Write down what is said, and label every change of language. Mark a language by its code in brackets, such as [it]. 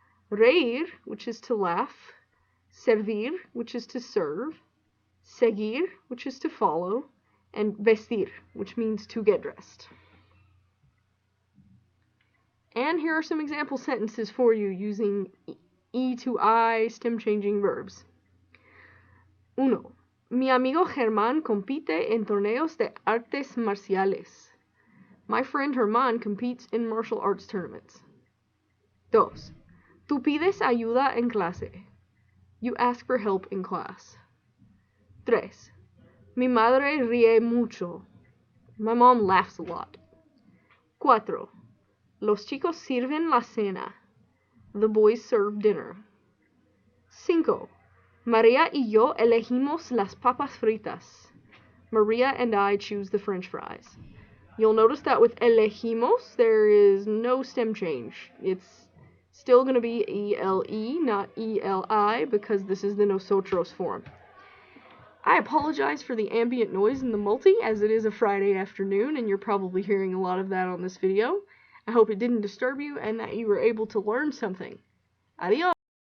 [en] Reír, which is to laugh. Servir, which is to serve. Seguir, which is to follow. And vestir, which means to get dressed. And here are some example sentences for you using E to I stem changing verbs. 1. [es] Mi amigo Germán compite en torneos de artes marciales. [en] My friend Germán competes in martial arts tournaments. 2. [es] Tú pides ayuda en clase. [en] You ask for help in class. 3. [es] Mi madre ríe mucho. [en] My mom laughs a lot. 4. [es] Los chicos sirven la cena. [en] The boys serve dinner. [es] 5. María y yo elegimos las papas fritas. [en] Maria and I choose the French fries. You'll notice that with elegimos, there is no stem change. It's still going to be E-L-E, not E-L-I, because this is the nosotros form. I apologize for the ambient noise in the multi, as it is a Friday afternoon, and you're probably hearing a lot of that on this video. I hope it didn't disturb you, and that you were able to learn something. Adios!